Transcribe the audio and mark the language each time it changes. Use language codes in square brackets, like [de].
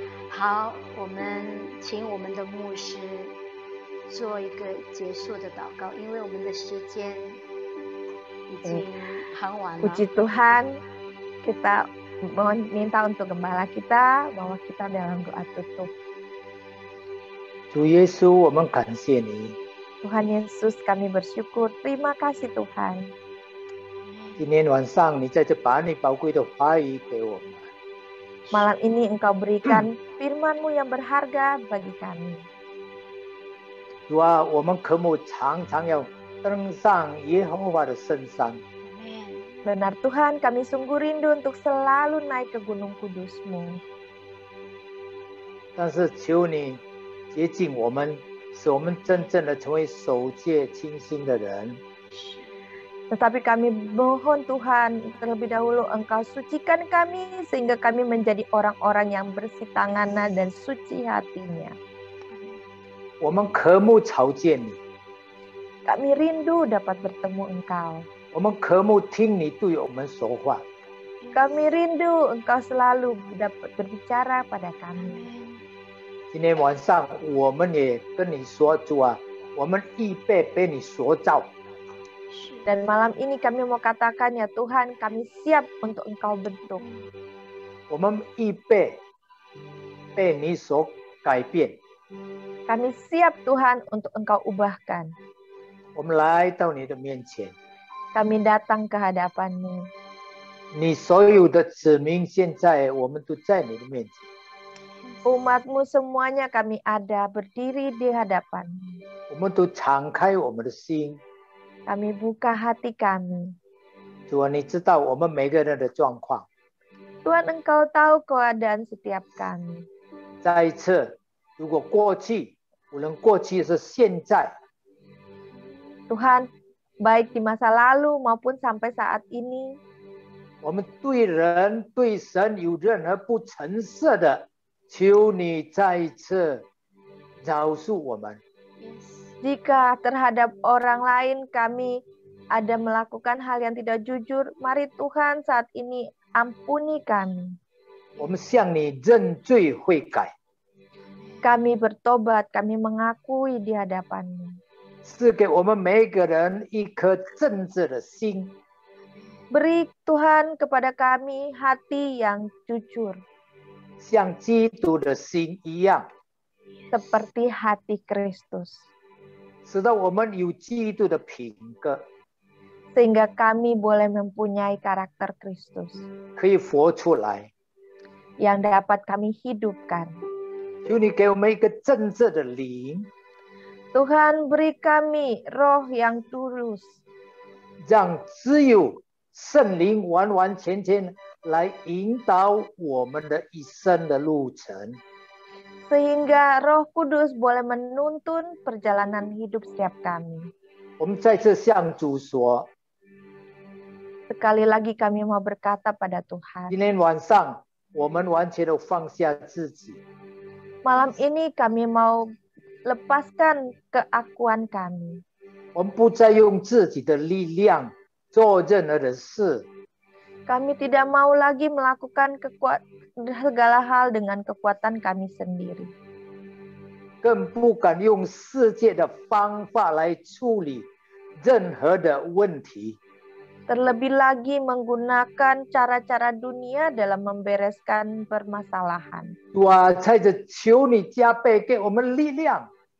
[zh] 好，我们请我们的牧师做一个结束的祷告，因为我们的时间已经很晚了。 [id] Puji Tuhan. Kita minta untuk gembala kita bahwa kita dalam doa tutup. [zh] 主耶稣，我们感谢你。 [id] Tuhan Yesus, kami bersyukur. Terima kasih Tuhan. [zh] 今天晚上，你在这把你宝贵的话语给我们。 [id] Malam ini Engkau berikan firman-Mu yang berharga bagi kami. [zh] 主啊，我们渴慕常常要登上耶和华的圣山。 [id] Benar Tuhan, kami sungguh rindu untuk selalu naik ke gunung kudus-Mu. [zh] 但是求你接近我们，使我们真正的成为守戒清心的人。 [id] Tetapi kami mohon Tuhan, terlebih dahulu Engkau sucikan kami sehingga kami menjadi orang-orang yang bersih tangannya dan suci hatinya. [zh] 我们渴慕朝见你， [id] Kami rindu dapat bertemu Engkau. [zh] 我们渴慕听你对我们说话。 [id] Kami rindu Engkau selalu dapat berbicara pada kami. [zh] 今天晚上，我们也跟你说，主啊，我们预备被你所造。 [id] Dan malam ini kami mau katakan, ya Tuhan, kami siap untuk Engkau bentuk. [zh] 我们预备被你所改变。 [id] Kami siap Tuhan untuk Engkau ubahkan. [zh] 我们来到你的面前， [id] Kami datang ke hadapan-Mu. [zh] 你所有的子民现在我们都在你的面前。 [id] Umat-Mu semuanya kami ada berdiri di hadapan-Mu. [zh] 我们都敞开我们的心。 [id] Kami buka hati kami. [zh] 主啊，你知道我们每个人的状况。 [id] Tuhan, Engkau tahu keadaan setiap kami. [zh] 再一次，如果过去，无论过去是现在， [id] Tuhan, baik di masa lalu maupun sampai saat ini, [zh] 我们对人对神有任何不诚实的，求你再一次饶恕我们。 [id] jika terhadap orang lain kami ada melakukan hal yang tidak jujur, mari Tuhan saat ini ampuni kami. [zh] 我们向你认罪悔改， [id] Kami bertobat, kami mengakui di hadapan-Mu. [zh] 赐给我们每一个人一颗正直的心， [id] Beri Tuhan kepada kami hati yang jujur, [zh] 像基督的心一样， [id] seperti hati Kristus. [zh] 使到我们有基督的品格， [id] Sehingga kami boleh mempunyai karakter Kristus [zh] 可以活出来。 [id] yang dapat kami hidupkan. [zh] 求你给我们一个正直的灵， [id] Tuhan, beri kami roh yang tulus, [zh] 让只有圣灵完完全全来引导我们的一生的路程。 [id] sehingga Roh Kudus boleh menuntun perjalanan hidup setiap kami. [zh] 我们再次向主说， [id] Sekali lagi kami mau berkata pada Tuhan, [zh] 今天晚上我们完全的放下自己， [id] malam ini kami mau lepaskan keakuan kami. [zh] 我们不再用自己的力量做任何的事， [id] Kami tidak mau lagi melakukan segala hal dengan kekuatan kami sendiri. [zh] 更不敢用世界的方法来处理任何的问题。 [id] Terlebih lagi menggunakan cara-cara dunia dalam membereskan permasalahan. [zh] 主啊，在这求你加倍给我们力量，